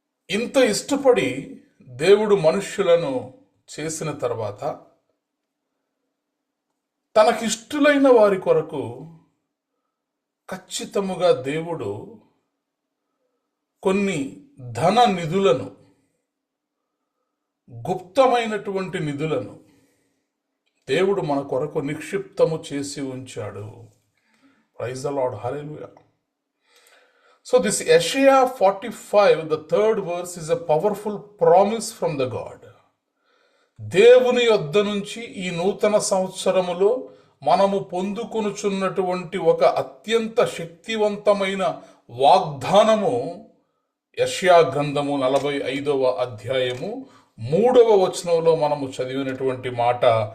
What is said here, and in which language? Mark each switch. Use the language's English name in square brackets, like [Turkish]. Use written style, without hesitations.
[Telugu] ఇంత ఇష్టపడి దేవుడు మనుష్యులను చేసిన తర్వాత తనకిష్టులైన వారి కొరకు ఖచ్చితముగా దేవుడు కొన్ని ధన నిధులను, గుప్తమైనటువంటి నిధులను దేవుడు మన కొరకు నిక్షిప్తము చేసి ఉంచాడు. [English] Praise the Lord. Hallelujah. So this Yeshaya 45, the 3rd verse, is a powerful promise from the God. [Telugu] దేవుని యొద్ద నుంచి ఈ నూతన సంవత్సరములో మనము పొందుకొనుచున్నటువంటి ఒక అత్యంత శక్తివంతమైన వాగ్దానము యెషయా గ్రంథము 45వ అధ్యాయము 3వ వచనంలో మనము చదివినటువంటి మాట,